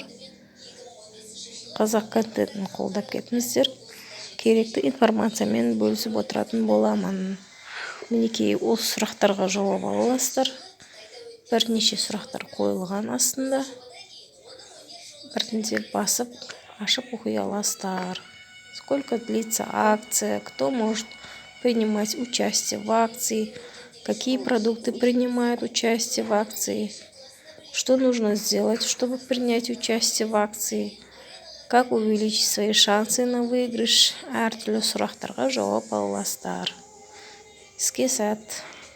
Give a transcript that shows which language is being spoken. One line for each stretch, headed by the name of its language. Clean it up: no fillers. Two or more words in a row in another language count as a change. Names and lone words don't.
Kazakh: Қазақ контентін қолдап кетіңіздер. Керекті информациямен бөлісіп отыратын боламын. Мінекей осы сұрақтарға жауап ала аласыздар. Бірнеше сұрақтар қойылған астында. Біртіндеп басып, ашып оқи аласыздар.
Russian: Сколько длится акция, кто может принимать участие в акции, какие продукты принимают участие в акции, что нужно сделать, чтобы принять участие в акции, как увеличить свои шансы на выигрыш.
Kazakh: Әртүрлі сұрақтарға жауап ала аласыздар. Іске сәт.